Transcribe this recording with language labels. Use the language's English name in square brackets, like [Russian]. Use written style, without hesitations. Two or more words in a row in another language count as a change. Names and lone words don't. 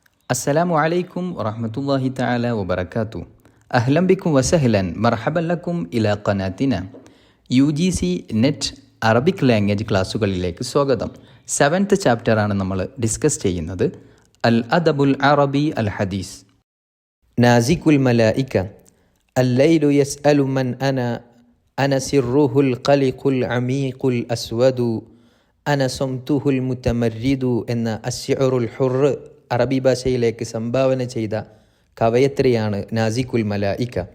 [Arabic] السلام عليكم ورحمة الله تعالى وبركاته. أهلا بكم وسهلا مرحبا لكم إلى قناتنا [English] UGC net Arabic language [Malayalam] ക്ലാസ്സുകളിലേക്ക് സ്വാഗതം. 7th ചാപ്റ്ററാണ് നമ്മൾ ഡിസ്കസ് ചെയ്യുന്നത്. [Arabic] الأدب العربي الحديث. നാസികുൽ മലായിക الليل يسأل من أنا سره القلق العميق الأسود أنا صمته المتمرد إنّ الشعر الحر [Malayalam] അറബി ഭാഷയിലേക്ക് സംഭാവന ചെയ്ത കവയത്രിയാണ് [Arabic] നാസികുൽ മലായിക.